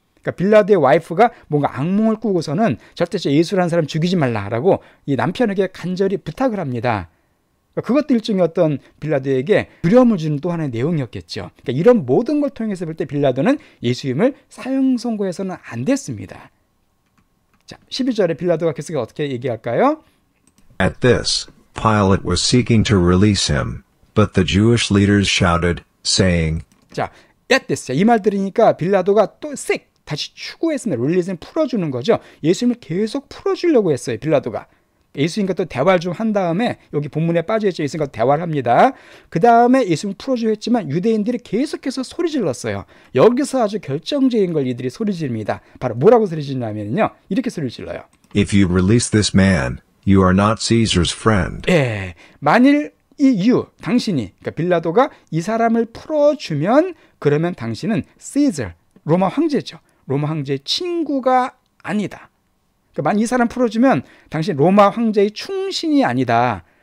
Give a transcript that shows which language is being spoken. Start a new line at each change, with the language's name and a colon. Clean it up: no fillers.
Korean: 그러니까 빌라도의 와이프가 뭔가 악몽을 꾸고서는 절대 예수라는 사람 죽이지 말라라고 이 남편에게 간절히 부탁을 합니다. 그것도 일종의 어떤 빌라도에게 두려움을 주는 또 하나의 내용이었겠죠. 그러니까 이런 모든 걸 통해서 볼 때 빌라도는 예수님을 사형 선고해서는 안 됐습니다. 자, 12절에 빌라도가 계속 어떻게 얘기할까요?
English: At this, Pilate was seeking to release him, but the Jewish leaders shouted, saying,
Korean: 자,
English: at this,
Korean: 이 말 들으니까 빌라도가 또 다시 추구했습니다. 릴리즈는 풀어주는 거죠. 예수님을 계속 풀어주려고 했어요, 빌라도가. 예수님과 또 대화를 좀 한 다음에 여기 본문에 빠져있죠. 예수님과 대화를 합니다. 그 다음에 예수님 풀어주려 했지만 유대인들이 계속해서 소리 질렀어요. 여기서 아주 결정적인 걸 이들이 소리 지릅니다. 바로 뭐라고 소리 지르냐면요, 이렇게 소리를 질러요.
English: If you release this man, you are not Caesar's friend.
Korean: 예, 만일 당신이, 그러니까 빌라도가 이 사람을 풀어주면 그러면 당신은 Caesar, 로마 황제죠. 로마 황제의 친구가 아니다. 그러니까 만약 이 사람 풀어주면 당신 로마 황제의 충신이 아니다.